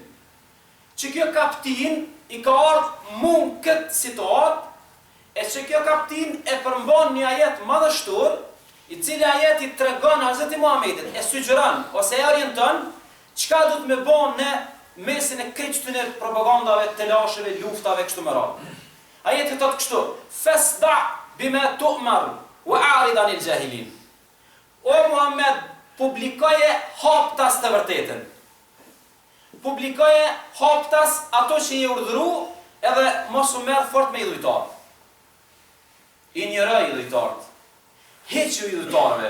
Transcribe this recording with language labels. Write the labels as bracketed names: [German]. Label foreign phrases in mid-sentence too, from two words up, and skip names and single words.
[Albanian] Që kjo kaptin i ka ardhur mund këtë situatë, e që kjo kaptin e përmban një ajet madhështor, i cili ajeti tregon Hazreti Muhamedit, e sugjeron ose e orienton çka do të më bën në mesin e këtyre propagandave, telasheve, luftave kështu me radhë. Ajeti thotë kështu: [Arabic] "فاصدع بما تؤمر وأعرض عن الجاهلين." [Albanian] O Muhammed, publikoje haptas të vërtetën. Publikoje haptas ato që i urdhëru, edhe mos u merr fort me idhujtar. I njërë idhujtarët. Heq idhujtarëve.